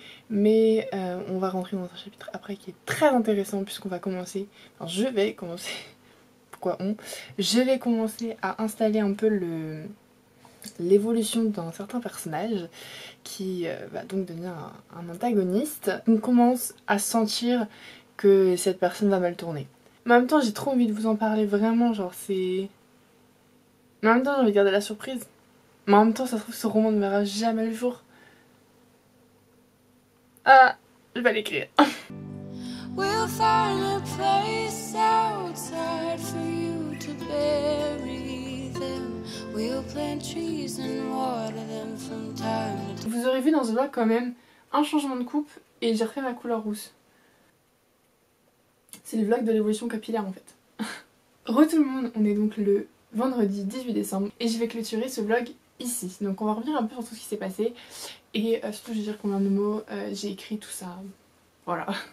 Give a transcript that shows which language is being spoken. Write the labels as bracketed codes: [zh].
[fr] Mais on va rentrer dans un chapitre après qui est très intéressant puisqu'on va commencer, enfin je vais commencer, je vais commencer à installer un peu l'évolution d'un certain personnage qui va donc devenir un antagoniste. On commence à sentir que cette personne va mal tourner. Mais en même temps j'ai trop envie de vous en parler, vraiment, genre c'est... Mais en même temps j'ai envie de garder la surprise. Mais en même temps ça se trouve ce roman ne verra jamais le jour. Ah, je vais l'écrire. [en] We'll find a place outside for you to bury them. We'll plant trees and water them from time to time. [fr] Vous aurez vu dans ce vlog quand même un changement de coupe et j'ai refait ma couleur rousse. C'est le vlog de l'évolution capillaire en fait. Re tout le monde, on est donc le vendredi 18 décembre et je vais clôturer ce vlog ici. Donc on va revenir un peu sur tout ce qui s'est passé et surtout je vais dire combien de mots j'ai écrit, tout ça. Voilà.